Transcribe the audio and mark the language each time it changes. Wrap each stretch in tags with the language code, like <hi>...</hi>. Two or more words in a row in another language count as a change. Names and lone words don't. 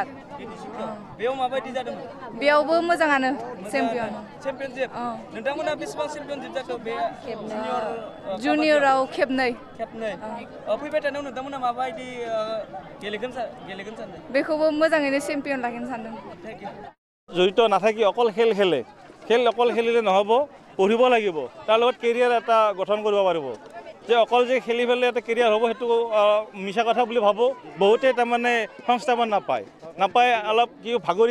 <brx>बेयाव माबायदि जादोंमोन बेयावबो मोजाङानो चेम्पियनशिप नोंथांमोना बेसेबां चेम्पियनशिप जाखो बे जुनियराव खेबनै फैबाय थानायाव नोंथांमोना माबायदि गेलेगोन सानदों बेखौबो मोजाङैनो चेम्पियन लाखिनो सानदों</brx> <as>জড়িত নাথাকি অকল খেল অকল খেলিলে নহ'ব পঢ়িব লাগিব তাৰ লগত কেৰিয়াৰ এটা গঠন কৰিব পাৰিব যে অকল যে খেলি পেলাই এটা কেৰিয়াৰ হ'ব সেইটো মিছা কথা বুলি ভাবোঁ বহুতে তাৰমানে সংস্থাপন নাপায় অলপ কি ভাগৰি</as>